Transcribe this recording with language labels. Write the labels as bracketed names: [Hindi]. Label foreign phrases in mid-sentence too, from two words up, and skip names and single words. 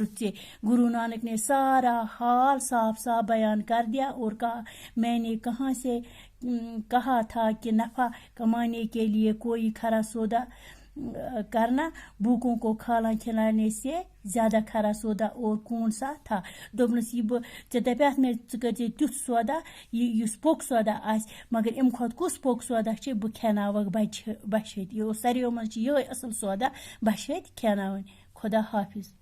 [Hindi] गुरु नानक ने सारा हाल साफ साफ बयान कर दिया और कहा, मैंने कहाँ से कहा था कि नफा कमाने के लिए कोई खरा सौदा करना भूखों को खाना खिलाने से ज्यादा खरा सौदा और कौन सा था। [Kashmiri] दोपनस यह दपात में तुथ सौदा युस पोक सौदा आस, मगर अम खुद कुस पोक सौदा बह खेनावक बछत। यह सारियों मज यह असल सौदा बछत खेनावन। [Hindi] खुदा हाफिज।